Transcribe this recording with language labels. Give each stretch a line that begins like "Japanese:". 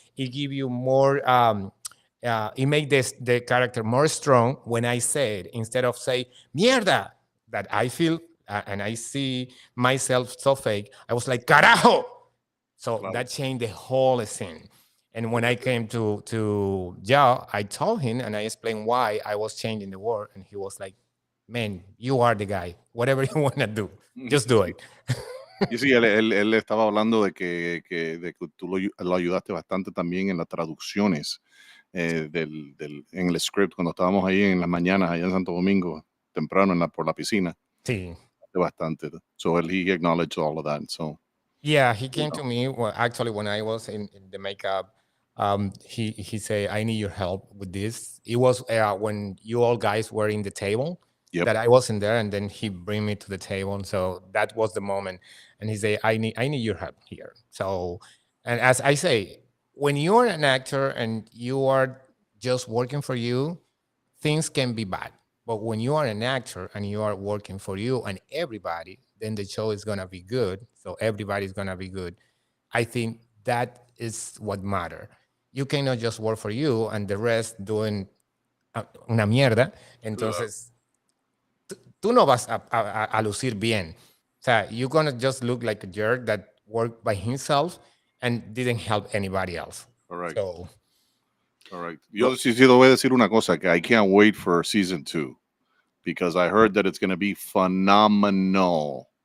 English: It give you more. It made the character more strong when I say it instead of say mierda that I feel and I see myself so fake. I was like carajo. So
Spanish: Claro.
English: that changed the whole scene. And when I came to Yao, I told him and I explained why I was changing the word, and he was like, "Man, you are the guy. Whatever you want to do, just do it."
Spanish: Y sí, él estaba hablando de que tú lo ayudaste bastante también en las traducciones en el script cuando estábamos ahí en las mañanas allá en Santo Domingo, temprano por la piscina. Sí. Bastante.
English: So he acknowledged all of that. So Yeah, he came to me. Well, actually, when I was in the makeup, he said, "I need your help with this." It was when you all guys were in the table Yep. that I wasn't there, and then he bring me to the table. And so that was the moment. And he said, "I need your help here." So, and as I say, when you are an actor and you are just working for you, things can be bad. But when you are an actor and you are working for you and everybody, then the show is gonna be good. So everybody's gonna be good. I think that is what matter. You cannot just work for you and the rest doing una mierda.
Spanish: Entonces, tú no vas a lucir bien.
English: O sea, you're gonna just look like a jerk that worked by himself and didn't help anybody else. Correct. So Correct. Yo sí, sí, le voy a decir una cosa, que I can't wait for season 2 because I heard that it's going to be phenomenal.